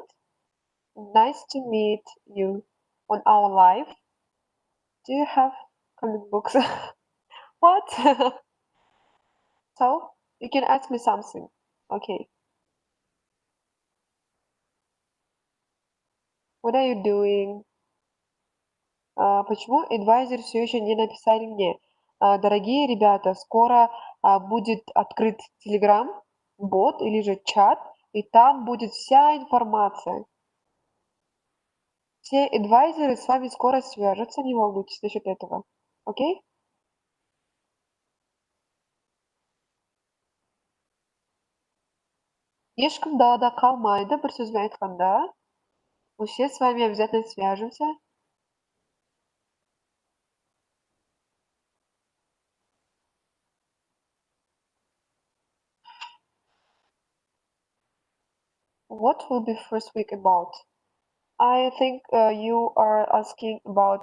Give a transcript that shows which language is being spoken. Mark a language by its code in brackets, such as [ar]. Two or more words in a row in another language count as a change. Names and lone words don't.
[en] Nice to meet you on our live. Do you have comic books? What? So, you can ask me something. Okay. What are you doing? [ru] Почему advisor все еще не написали мне? Дорогие ребята, скоро будет открыт Telegram бот или же чат, и там будет вся информация. Все адвайзеры с вами скоро свяжутся, не волнуйтесь насчет этого. Окей? [kk] Ешкім далада қалмайды, бір сөзбен айтқанда. [ru] Мы все с вами обязательно свяжемся. [en] What will be first week about? I think you are asking about.